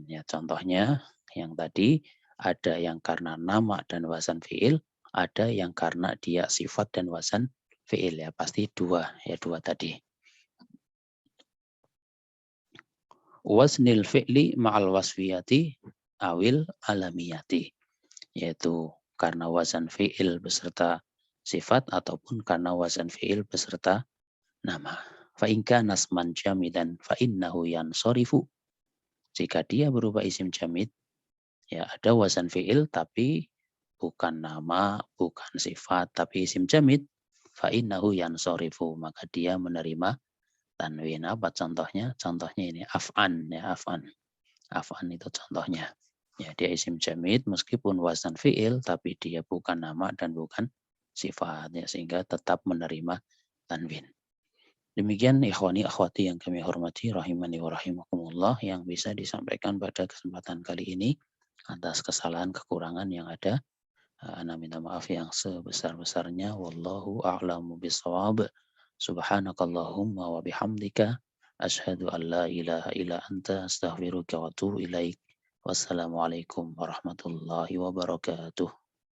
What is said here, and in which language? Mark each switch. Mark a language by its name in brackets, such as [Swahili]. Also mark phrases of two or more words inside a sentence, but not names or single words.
[Indonesian] Ya, contohnya yang tadi ada yang karena nama dan wazan fi'il, ada yang karena dia sifat dan wazan fi'il, ya pasti dua, ya dua tadi. [Arabic] وزن الفعل مع الوصفية أو العلمية, [Indonesian] yaitu karena wazan fi'il beserta sifat ataupun karena wazan fi'il beserta nama. [Arabic] فإن كان اسما جامدا فإنه ينصرف. [Indonesian] Jika dia berupa isim jamid, ya ada wazan fi'il tapi bukan nama, bukan sifat, tapi isim jamid, [Arabic] فإنه ينصرف, [Indonesian] maka dia menerima tanwin. Apa contohnya? Contohnya ini af'an, ya af'an. Af'an itu contohnya. Ya, dia isim jamid meskipun wazan fi'il tapi dia bukan nama dan bukan sifat, ya, sehingga tetap menerima tanwin. Demikian [Arabic] إخواني أخواتي [Indonesian] yang kami hormati [Arabic] رحمنا و رحمكم الله [Indonesian] yang bisa disampaikan pada kesempatan kali ini. Atas kesalahan kekurangan yang ada, ana minta maaf yang sebesar-besarnya. [Arabic] والله أعلم بالصواب سبحانك اللهم و بحمدك أشهد أن لا إله إلا أنت أستغفرك و أتوب إليك. السلام عليكم ورحمة الله وبركاته.